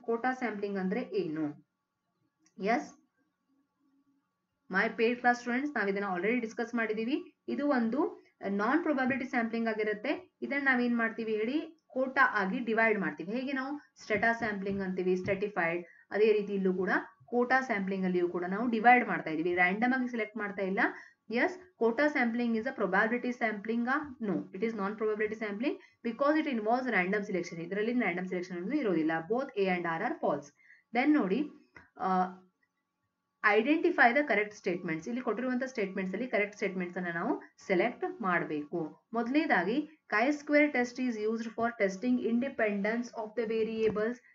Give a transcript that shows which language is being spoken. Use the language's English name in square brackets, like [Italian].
[Kannada] Quota sampling ಅಂದ್ರೆ ಏನು? [English] yes my paid class students, [Kannada] ನಾವು ಇದನ್ನ ಆಲ್ರೆಡಿ ಡಿಸ್ಕಸ್ ಮಾಡಿದೀವಿ. ಇದು ಒಂದು ನಾನ್ ಪ್ರೊಬಾಬಿಲಿಟಿ ಸ್ಯಾಂಪ್ಲಿಂಗ್ ಆಗಿರುತ್ತೆ. ಇದನ್ನ ನಾವೇನ್ ಮಾಡ್ತೀವಿ ಹೇಳಿ, ಕೋಟಾ ಆಗಿ ಡಿವೈಡ್ ಮಾಡ್ತೀವಿ. ಹೇಗೆ ನಾವು ಸ್ಟೆಟಾ ಸ್ಯಾಂಪ್ಲಿಂಗ್ ಅಂತೀವಿ, ಸ್ಟೆಟಿಫೈಡ್, ಅದೇ ರೀತಿ ಇಲ್ಲೂ ಕೂಡ ಕೋಟಾ ಸ್ಯಾಂಪ್ಲಿಂಗ್ ಅಲ್ಲಿಯೂ ಕೂಡ ನಾವು ಡಿವೈಡ್ ಮಾಡ್ತಾ ಇದೀವಿ, ರ್ಯಾಂಡಮ್ ಆಗಿ ಸೆಲೆಕ್ಟ್ ಮಾಡ್ತಾ ಇಲ್ಲ. [English] Yes, quota sampling is a probability sampling. No, it is non-probability sampling because it involves random selection. [Kannada] ಇದರಲ್ಲಿ random selection ಅನ್ನೋದು ಇರೋದಿಲ್ಲ. [English] Both A and R are false. Then ನೋಡಿ, identify the correct statements. [Kannada] ಇಲ್ಲಿ ಕೊಟ್ಟಿರುವಂತಹ statements ಅಲ್ಲಿ correct statements ಅನ್ನ ನಾವು select ಮಾಡಬೇಕು. [English] ಮೊದಲನೇದಾಗಿ chi-square test is used for testing independence of the variables.